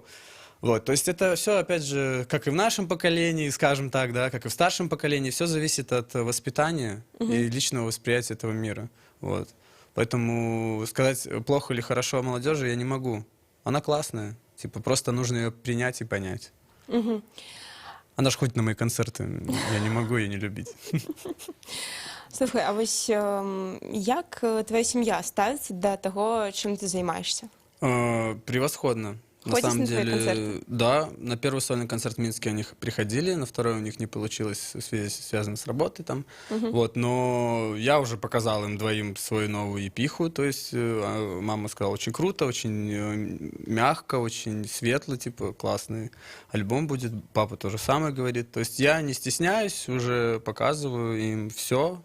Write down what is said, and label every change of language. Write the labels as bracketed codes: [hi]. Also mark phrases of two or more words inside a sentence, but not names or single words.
[ru] Вот, то есть это все, опять же, как и в нашем поколении, скажем так, да, как и в старшем поколении, все зависит от воспитания и личного восприятия этого мира, вот. Поэтому сказать, плохо или хорошо о молодежи я не могу. Она классная, типа, просто нужно ее принять и понять. Она ж ходит на мои концерты, я не могу ее не любить. [uk] Слухай, а ось як твоя сім'я ставиться до того, чим ти займаєшся? [ru] Превосходно. На Ходишь самом на свои деле, концерты? да, на первый сольный концерт в Минске они приходили, на второй у них не получилось, в связи связано с работой там, вот, но я уже показал им двоим свою новую епиху, то есть мама сказала, очень круто, очень мягко, очень светло, типа, классный альбом будет, папа то же самое говорит, то есть я не стесняюсь, уже показываю им все.